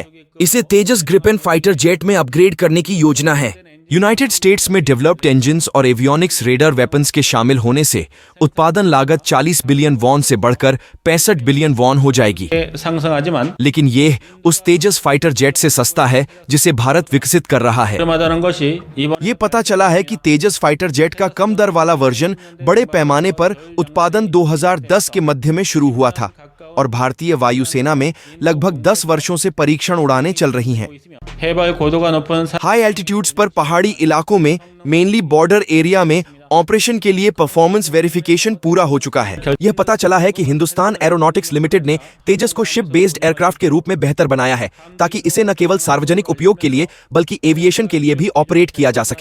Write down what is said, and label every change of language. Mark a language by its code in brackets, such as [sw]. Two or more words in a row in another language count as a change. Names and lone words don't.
[hi] इसे तेजस ग्रिपेन [en] fighter jet [hi] में अपग्रेड करने की योजना है। यूनाइटेड स्टेट्स में [en] developed engines [hi] और [en] avionics radar weapons [hi] के शामिल होने से उत्पादन लागत 40 बिलियन वॉन से बढ़कर 65 बिलियन वॉन हो जाएगी। [ko] 상승하지만 [hi] लेकिन ये उस तेजस [en] fighter jet [hi] से सस्ता है जिसे भारत विकसित कर रहा है। [ko] 위험하다는 것이 이번 [hi] ये पता चला है कि तेजस [en] fighter jet [hi] का कम दर वाला वर्जन बड़े पैमाने पर उत्पादन 2010 के मध्य में शुरू हुआ था और भारतीय वायुसेना में लगभग 10 वर्षों से परीक्षण उड़ानें चल रही हैं। [ko] 해발 고도가 높은 [en] high altitudes [hi] पर पहाड़ी इलाकों में [en] mainly border area [hi] में ऑपरेशन के लिए [en] performance verification [hi] पूरा हो चुका है। यह पता चला है कि हिंदुस्तान एरोनॉटिक्स लिमिटेड ने तेजस को [en] ship based aircraft [hi] के रूप में बेहतर बनाया है ताकि इसे न केवल सार्वजनिक उपयोग के लिए बल्कि एविएशन के लिए भी ऑपरेट किया जा सके।